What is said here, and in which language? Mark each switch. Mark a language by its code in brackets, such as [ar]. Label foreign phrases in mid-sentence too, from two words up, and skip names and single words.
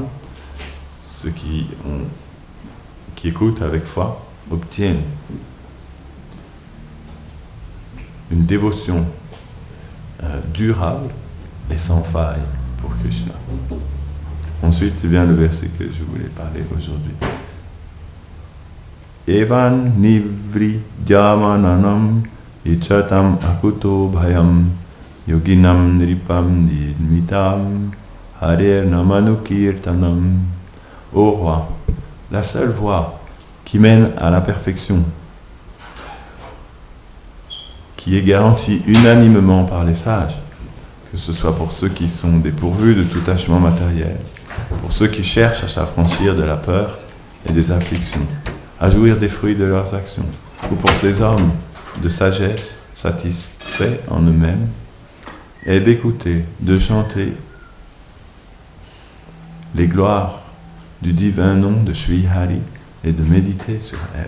[fr] Ceux qui écoutent avec foi obtiennent une dévotion durable et sans faille pour Krishna. Ensuite vient le verset que je voulais parler aujourd'hui. [sa] Evan nivri jamananam ichatam akuto bhayam yoginam niripam nirmitam harer namanukirtanam. [fr] Ô roi, la seule voie qui mène à la perfection, qui est garantie unanimement par les sages, que ce soit pour ceux qui sont dépourvus de tout attachement matériel, pour ceux qui cherchent à s'affranchir de la peur et des afflictions, à jouir des fruits de leurs actions, ou pour ces hommes de sagesse satisfaits en eux-mêmes, est d'écouter, de chanter les gloires du divin nom de Shri Hari et de méditer sur elle.